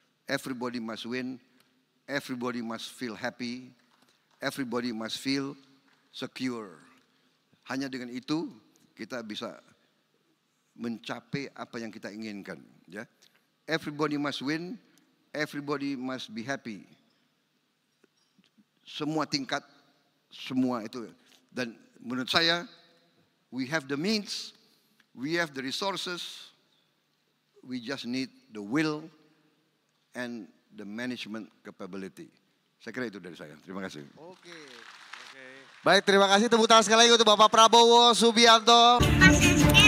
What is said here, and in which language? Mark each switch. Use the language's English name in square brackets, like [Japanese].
[English] Everybody must win, everybody must feel happy, everybody must feel secure. [Indonesian] Hanya dengan itu kita bisa mencapai apa yang kita inginkan, ya. [English] Everybody must win, everybody must be happy. [Indonesian] Semua tingkat, semua itu. Dan menurut saya, [English] we have the means, we have the resources, we just need the will and the management capability. [Indonesian] Saya kira itu dari saya. Terima kasih. Oke. Baik, terima kasih. Tepuk tangan sekali lagi untuk Bapak Prabowo Subianto.